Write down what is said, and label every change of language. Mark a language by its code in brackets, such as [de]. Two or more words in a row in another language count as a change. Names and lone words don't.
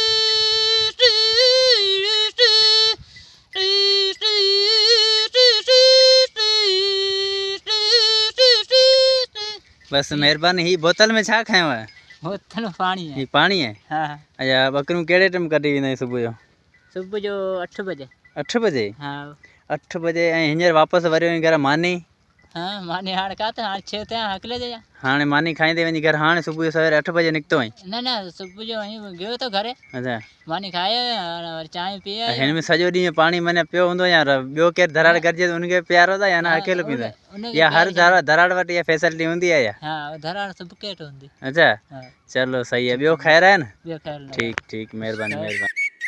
[sd] बस मेहरबानी। ही बोतल में छा खयो है? [hi] बोतल में पानी है। [sd] ही पानी है? हाँ अच्छा, बकरियूं कहिड़े टाइम कढी वेंदा आहियूं सुबुह जो? सुबह जो 8 बजे। 8 बजे? हाँ 8 बजे। ऐं हींअर वापसि वरी वञी घर मानी? हाँ माने हाणे काथे हाणे 6 थिया हकले जा। हाणे मानी खाईंदे वञी घर। हाणे सुबुह जो सवेरे 8 बजे निकितो आहीं? न सुबह जो वहीं गयो तो घरे। अच्छा, [hi] मानी खाए और चाय पिए। [sd] हिन में सॼो ॾींहुं पाणी माने पियो हूंदो या ॿियो केरु दराड़ गॾिजे त उनखे पियारो था या न अकेलो पींदा? या हर दराड़ वटि इहा फैसिलिटी हूंदी आहे या? हाँ दराड़ सब केट हूंदी। अच्छा, हाँ [hi] चलो सही है। [sd] ॿियो ख़ैर आहे न? ॿियो ख़ैर। ठीक ठीक, महिरबानी महिरबानी।